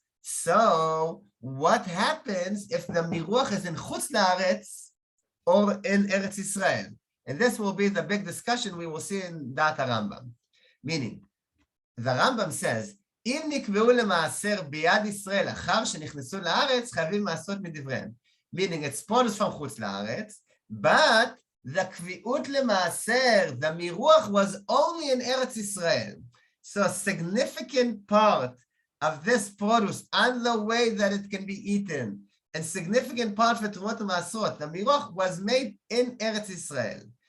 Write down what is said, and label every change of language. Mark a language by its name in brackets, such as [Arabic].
[English] So, what happens if the miruach is in Chutz La'aretz or in Eretz Israel? And this will be the big discussion we will see in Da'at Rambam. Meaning, the Rambam says, [Hebrew] אם נקבעו למעשר ביד ישראל אחר שנכנסו לארץ, חייבים מעשות מדבריהם. [English] Meaning, it's produce from חוץ לארץ, but the קביעות למעשר, the miruach was only in Eretz Israel. So a significant part of this produce and the way that it can be eaten, and significant part for Terumot and Ma'aserot, the miruach was made in Eretz Israel.